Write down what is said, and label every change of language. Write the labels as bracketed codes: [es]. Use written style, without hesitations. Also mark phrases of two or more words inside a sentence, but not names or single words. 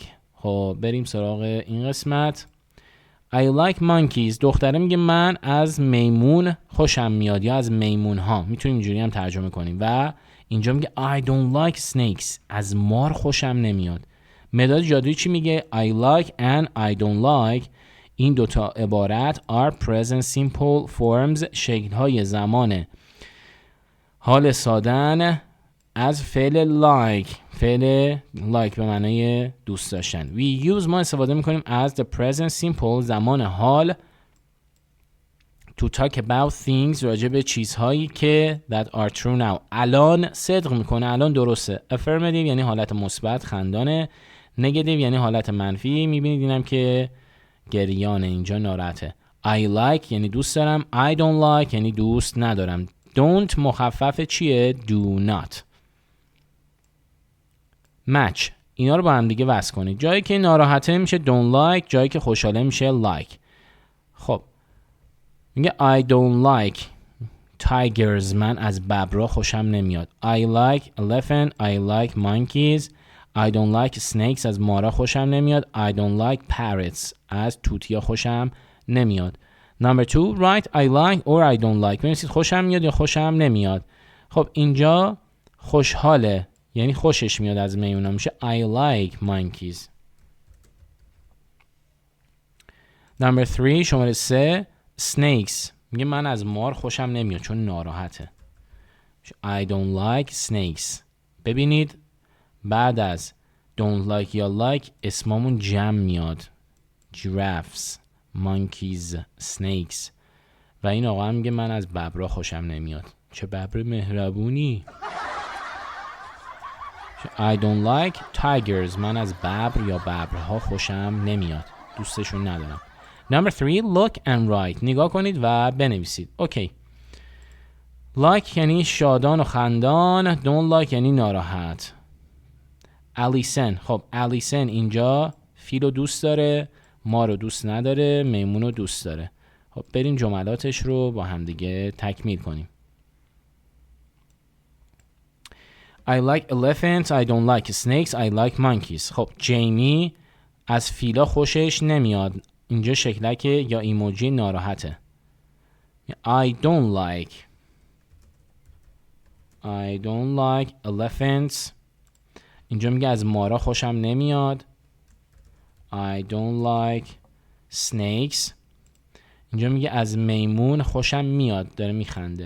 [fa] خب بریم سراغ این قسمت. [en] I like monkeys. [fa] دختره میگه من از میمون خوشم میاد یا از میمون ها. میتونیم اینجوری هم ترجمه کنیم. و اینجا میگه [en] I don't like snakes. [fa] از مار خوشم نمیاد. مداد جادویی چی میگه؟ [en] I like and I don't like. [fa] این دوتا عبارت [en] are present simple forms، [fa] شکل‌های زمان حال سادن از فعل like. فعل like به معنای دوست داشتن. [en] We use [fa] ما استفاده میکنیم از [en] the present simple [fa] زمان حال [en] to talk about things [fa] راجع به چیزهایی که [en] that are true now [fa] الان صدق میکنه، الان درسته. affirmative یعنی حالت مثبت خندانه، negative یعنی حالت منفی. میبینید اینم که گریانه، اینجا ناراحته. [en] I like [fa] یعنی دوست دارم، [en] I don't like [fa] یعنی دوست ندارم. don't مخفف چیه؟ [en] do not. [fa] match اینا رو با هم دیگه وصل کنید. جایی که ناراحته میشه [en] don't like، [fa] جایی که خوشحاله میشه like. خب میگه [en] I don't like tigers. [fa] من از ببرا خوشم نمیاد. [en] I like elephant. I like monkeys. I don't like snakes. [fa] از مارا خوشم نمیاد. [en] I don't like parrots. [fa] از توتیا خوشم نمیاد. [en] Number 2 write I like or I don't like. [fa] بنویسید خوشم میاد یا خوشم نمیاد. خب اینجا خوشحاله یعنی خوشش میاد از میمونا، میشه [en] I like monkeys. Number 3 [fa] شماره 3 [en] snakes. [fa] میگه من از مار خوشم نمیاد چون ناراحته. [en] I don't like snakes. [fa] ببینید بعد از [en] don't like [fa] یا like اسممون جمع میاد. [en] giraffes, monkeys, snakes. [fa] و این آقا هم میگه من از ببرا خوشم نمیاد. چه ببر مهربونی. [en] I don't like tigers. [fa] من از ببر یا ببرها خوشم نمیاد، دوستشون ندارم. [en] Number 3 look and write. [fa] نگاه کنید و بنویسید. اوکی. like یعنی شادان و خندان، [en] don't like [fa] یعنی ناراحت. الیسن. خب الیسن اینجا فیل رو دوست داره، ما رو دوست نداره، میمون رو دوست داره. خب بریم جملاتش رو با هم دیگه تکمیل کنیم. [en] I like elephants. I don't like snakes. I like monkeys. [fa] خب جیمی از فیلا خوشش نمیاد. اینجا شکلک یا ایموجی ناراحته. [en] I don't like elephants. [fa] اینجا میگه از مارا خوشم نمیاد. [en] I don't like snakes. [fa] اینجا میگه از میمون خوشم میاد، داره میخنده.